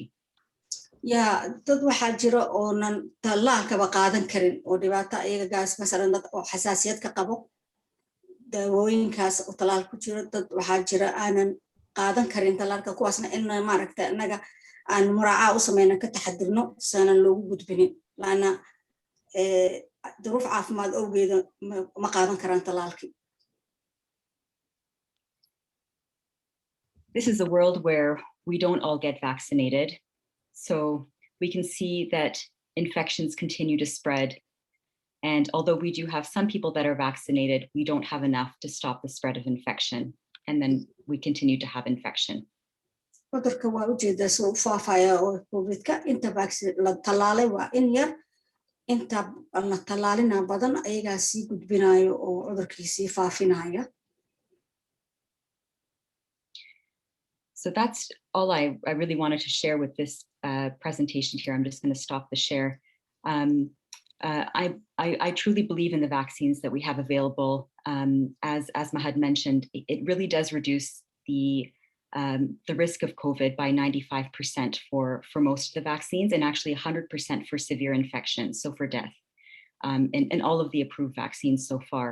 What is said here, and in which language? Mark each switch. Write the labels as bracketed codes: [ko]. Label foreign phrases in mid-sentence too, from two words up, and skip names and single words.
[so] dad waxaa jira oonan talaalkaba qaadan karin oo dhibaato ayaga gaas masalan dad oo xasaasiyad ka qabo daawooyinkaas oo talaal ku jiro dad waxaa jira aanan qaadan karin talaalka kuwaasna in maaragta inaga aan muraaca u sameeyno ka taxadirno saanan loogu gudbinin laana duruuf caafimaad awgeeda ma qaadan karaan talaalkii. [en] This is a world where we don't all get vaccinated. So we can see that infections continue to spread. And although we do have some people that are vaccinated, we don't have enough to stop the spread of infection. And then we continue to have infection. [so] cudurka waa ujeedaa soo faafaya oo COVID-ka inta vaccine la talaalay waa in yar inta la talaalina badan ayagaa sii gudbinayo oo cudurkii sii faafinaya. [en] So that's all I really wanted to share with this presentation here. I'm just going to stop the share. I truly believe in the vaccines that we have available. As Mahad mentioned, it really does reduce the risk of COVID by 95% for most of the vaccines, and actually 100% for severe infections, so for death, and all of the approved vaccines so far.